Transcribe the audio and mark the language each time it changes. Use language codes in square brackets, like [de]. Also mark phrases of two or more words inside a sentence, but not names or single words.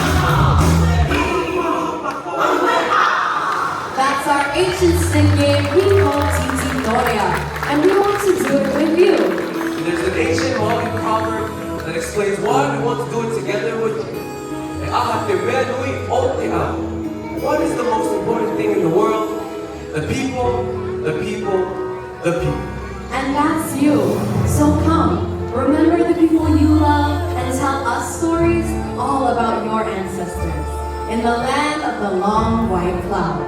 [en] Ancient singing. historia, and we want to do it with you. There's an ancient Maori proverb that explains why we want to do it together with you. [mi] E aha te mea nui o te ao. [en] What is the most important thing in the world? The people, the people, the people. And that's you. So come, remember the people you love and tell us stories all about your ancestors in the land of the long white cloud.